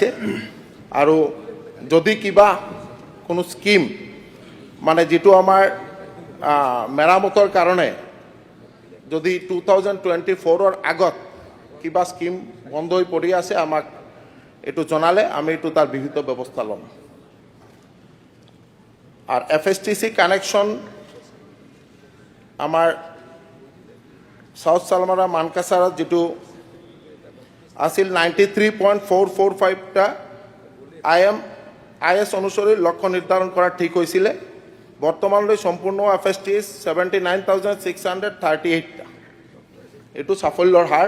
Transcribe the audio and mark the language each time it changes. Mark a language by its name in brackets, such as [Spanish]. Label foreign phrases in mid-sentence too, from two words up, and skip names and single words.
[Assamese] আৰু যদি কিবা কোনো স্কিম মানে যেটো আমাৰ মেৰামতৰ কাৰণে যদি 2024ৰ আগত কিবা স্কিম বন্ধ হৈ পৰি আছে, আমাক এইটো জনালে আমি এইটো তাৰ বিহিত ব্যৱস্থা ল'ম। আর FSTC কানেকশন আমার সাউথ সালমারা মানকাছাৰত যেটো আছিল 93.445টা IS অনুসৰি লক্ষ্য নিৰ্ধাৰণ কৰা ঠিক হৈছিলে। বৰ্তমানলৈ সম্পূৰ্ণ FSTS 79,638টা। এইটো সাফল্যৰ হাৰ।